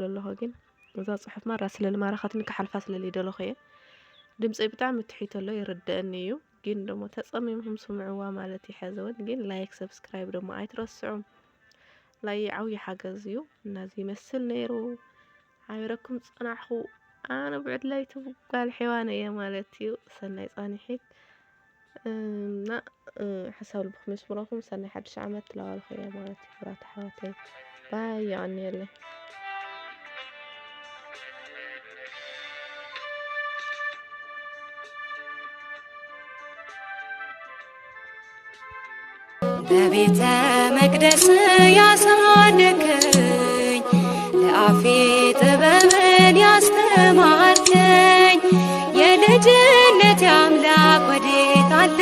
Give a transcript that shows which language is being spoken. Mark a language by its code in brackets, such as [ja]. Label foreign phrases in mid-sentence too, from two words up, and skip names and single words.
[ti] ኣለኹ ግን እዛ ፅሑፍ ማራ ስለዝማረኸትኒ ክሓልፋ ስለዘይደለኹ እየ። ድምፀይ ብጣዕሚ ትሒት ኣሎ ይርድአኒ እዩ ግን ደሞ ተፀሚምኩም ስምዕዋ ማለት ይሕዘ እውን ግን [en] like subscribe [ti] ደሞ ኣይትረስዑም። ላይ ዓብዪ ሓገዝ እዩ እና እዚ ይመስል ነይሩ። ሓቢረኩም ፀናሕኹ። ኣነ ብዕድላይ ትጓል ሒዋን እየ ማለት እዩ። ሰናይ ፃኒሒት እና ሓሳብ ልብኩም ይስምረኩም። ሰናይ ሓድሽ ዓመት ትለዋልኹ እየ ማለት እዩ። ብራታ ሓወተይ ባይ ይቀኒየለይ [am] በቤተ መቅደስ ያሳደገኝ ለአፌ ጥበብን ያስተማርከኝ የልጅነት አምላክ ወዴት አለ?